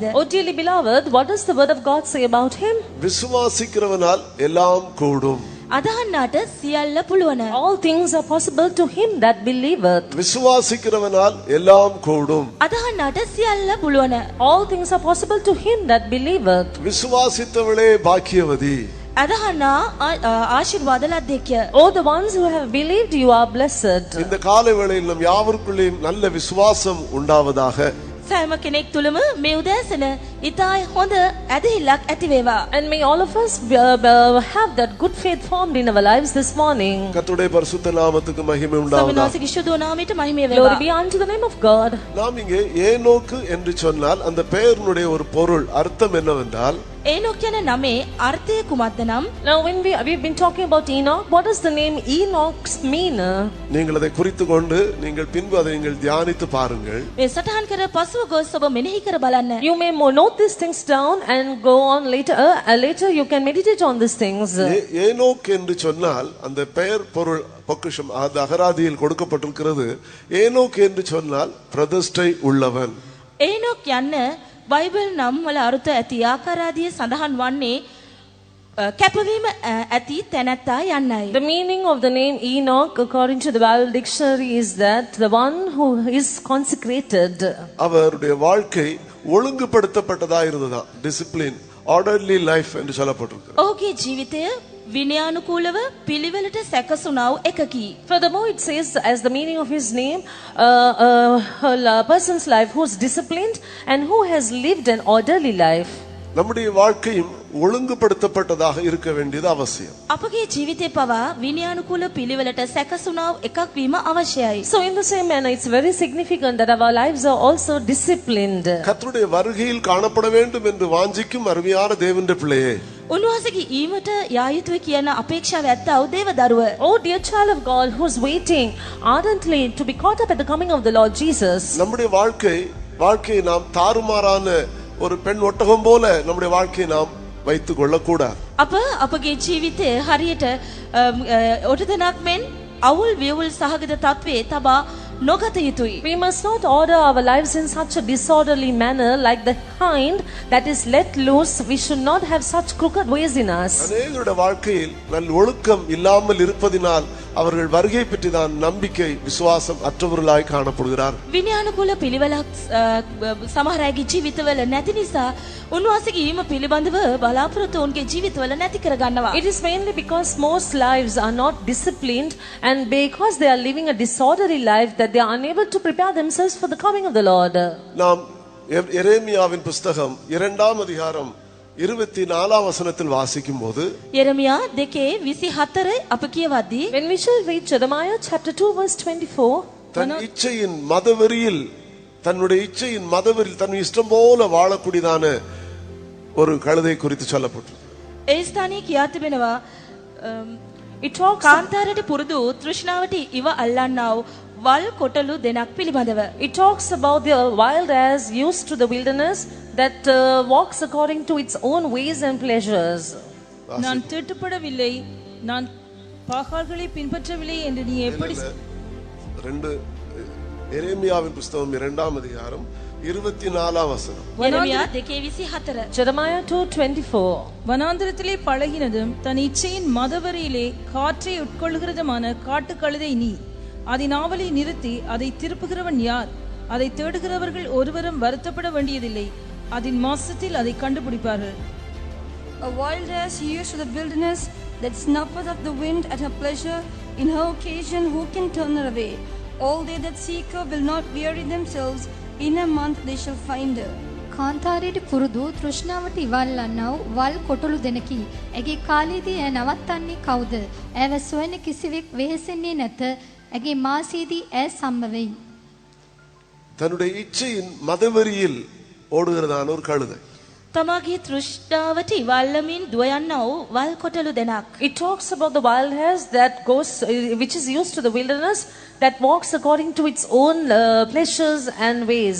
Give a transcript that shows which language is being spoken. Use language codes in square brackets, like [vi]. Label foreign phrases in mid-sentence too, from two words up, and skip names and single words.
[en] Oh dearly beloved, what does the word of God say about him? [ta] விசுவாசிக்கிறவனால் எல்லாம் கூடும். [si] අදහන්නාට සියල්ල පුළුවන්. [en] All things are possible to him that believeth. [ta] விசுவாசிக்கிறவனால் எல்லாம் கூடும். [si] අදහන්නාට සියල්ල පුළුවන්. [en] All things are possible to him that believeth. [ta] விசுவாசித்தவளே பாக்கியவதி. [si] අදහන්නා ආශිර්වාද ලද්දෙක්ය. [en] Oh, the ones who have believed, you are blessed. [ta] இந்த காலை வேளையில் நம் யாவருக்குள்ளேயும் நல்ல விசுவாசம் உண்டாவதாக. [si] සෑම කෙනෙක් තුළම මේ උදෑසන ඉතා හොඳ ඇදහිල්ලක් ඇති වේවා. [en] And may all of us have that good faith formed in our lives this morning. [ta] கர்த்தருடைய பரிசுத்த நாமத்துக்கு மகிமை உண்டாவதாக. [si] ස්වාමීනාසිගේ ශුද්ධ නාමයට මහිම වේවා. [en] Glory be unto the name of God. [ta] நாம் இங்கே ஏனோக்கு என்று சொன்னால் அந்த பெயரினுடைய ஒரு பொருள் அர்த்தம் என்னவென்றால், [si] ඒනොක් යන නමේ අර්ථය කුමක්ද නම්? [en] Now when we've been talking about Enoch, what does the name Enoch mean? [ta] நீங்கள் அதை குறித்துக் கொண்டு நீங்கள் பின்பு அதை நீங்கள் தியானித்து பாருங்கள். [si] මේ සටහන් කර පසුව ගොස් ඔබ මෙනෙහි කර බලන්න. [en] You may note these things down and go on later. Later you can meditate on these things. [ta] ஏனோக் என்று சொன்னால் அந்த பெயர் பொருள் பொக்கிஷம் அது அகராதியில் கொடுக்கப்பட்டிருக்கிறது. ஏனோக் என்று சொன்னால் பிரதிஷ்டை உள்ளவன். [si] ඒනොක් යන්න බයිබල් නම් වල අර්ථ ඇති ආකාරාදිය සඳහන් වන්නේ කැපවීම ඇති තැනැත්තා යන්නයි. [en] The meaning of the name Enoch according to the Bible dictionary is that the one who is consecrated. [ta] அவருடைய வாழ்க்கை ஒழுங்குபடுத்தப்பட்டதா இருந்ததா, டிசிப்ளின், [en] orderly life [ta] என்று சொல்லப்பட்டிருக்கு. [si] ඔහුගේ ජීවිතය විනයානුකූලව පිළිවෙලට සැකසුණා වූ එකකි. [en] Furthermore, it says, as the meaning of his name, a person's life who is disciplined and who has lived an orderly life. [ta] நம்முடைய வாழ்க்கையும் ஒழுங்குபடுத்தப்பட்டதாக இருக்க வேண்டியது அவசியம். [si] අපගේ ජීවිතේ පවා විනයානුකූල පිළිවෙලට සැකසුණා වූ එකක් වීම අවශ්‍යයි. [en] So in the same manner, it's very significant that our lives are also disciplined. [ta] கர்த்தருடைய வருகையில் காணப்பட வேண்டும் என்று வாஞ்சிக்கும் அருமையான தேவனுடைய பிள்ளையே, [si] උන්වහන්සේගේ ඊමට යා යුතුයි කියන අපේක්ෂාව ඇත්තා වූ දේව දරුව. [en] Oh dear child of God who's waiting ardently to be caught up at the coming of the Lord Jesus. [ta] நம்முடைய வாழ்க்கையை நாம் தாறுமாறான ஒரு பெண் ஒட்டகம் போல நம்முடைய வாழ்க்கையை நாம் வைத்துக் கொள்ளக்கூடாது. [si] අපගේ ජීවිතය හරියට ඔටදනක් මෙන් අවුල් වියවුල් සහගත තත්වයේ තබා නොගත යුතුයි. [en] We must not order our lives in such a disorderly manner like the hind that is let loose. We should not have such crooked ways in us. [ta] அநேகருடைய வாழ்க்கையில் நல்ல ஒழுக்கம் இல்லாமல் இருப்பதினால் அவர்கள் வருகை பற்றி தான் நம்பிக்கை விசுவாசம் அற்றவர்களாய் காணப்படுகிறார். [si] විනයානුකූල පිළිවෙලක් සමහර අයගේ ජීවිතවල නැති නිසා උන්වහන්සේගේ ඊම පිළිබඳව බලාපොරොත්තු උන්ගේ ජීවිතවල නැති කර ගන්නවා. [en] It is mainly because most lives are not disciplined and because they are living a disorderly life that they are unable to prepare themselves for the coming of the Lord. [ta] நாம் எரேமியாவின் புத்தகம் 2ஆம் அதிகாரம் 24ஆம் வசனத்தில் வாசிக்கும் போது [si] යෙරමියා 2:24 අප කියවද්දී [en] when we shall read Jeremiah chapter 2 verse 24, [ta] தன் இச்சையின் மதவெறியில் தன் இஷ்டம் போல வாழக்கூடியதான ஒரு கழுதை குறித்து சொல்லப்பட்டிருக்கு. [si] ඒ ස්ථානයේ කියා තිබෙනවා [en] it talks [si] කාන්තාරයට පුරුදු තෘෂ්ණාවට ඉව අල්ලන්නා වූ වල් කොටලු දෙනක් පිළිබඳව. [en] It talks about the wild ass used to the wilderness that walks according to its own ways and pleasures. [ta] நான் தீட்டுப்படவில்லை, நான் பாகால்களை பின்பற்றவில்லை என்று நீ எப்படி எரேமியாவின் புத்தகம் 2ஆம் அதிகாரம் 24ஆம் வசனம். [si] යෙරමියා 2:24 [en] Jeremiah 2:24. [ta] வனாந்திரத்திலே பழகினதும் தன் இச்சையின் மதவரியிலே காற்றை உட்கொள்கிறதுமான காட்டு கழுதை நீ. அதன் ஆவலை நிறுத்தி அதை திருப்புகிறவன் யார்? அதை தேடுகிறவர்கள் ஒருவரும் வருத்தப்பட வேண்டியதில்லை. அதன் மாசத்தில் அதை கண்டுபிடிப்பார்கள். [en] A wild ass used to the wilderness that snuffeth up the wind at her pleasure. In her occasion who can turn her away? All they that seek her will not weary themselves. In a month they shall find her. [si] කාන්තාරයට පුරුදු තෘෂ්ණාවට ඉවල්ලන්නව වල් කොටලු දෙනකි. ඇගේ කාලයේදී ඇය නවත්තන්නේ කවුද? ඇව සොයන කිසිවෙක් වෙහෙසෙන්නේ නැත. ඇගේ මාසයේදී ඇය සම්ම වෙයි. [ta] தன்னுடைய இச்சையின் மதவெறியில் ஓடுகிறதான ஒரு கழுதை. [si] තමාගේ තෘෂ්ණාවට ඉවල්ලමින් දුව යන්නා වූ වල් කොටලු දෙනක්. [en] It talks about the wild ass that goes, which is used to the wilderness, that walks according to its own pleasures and ways.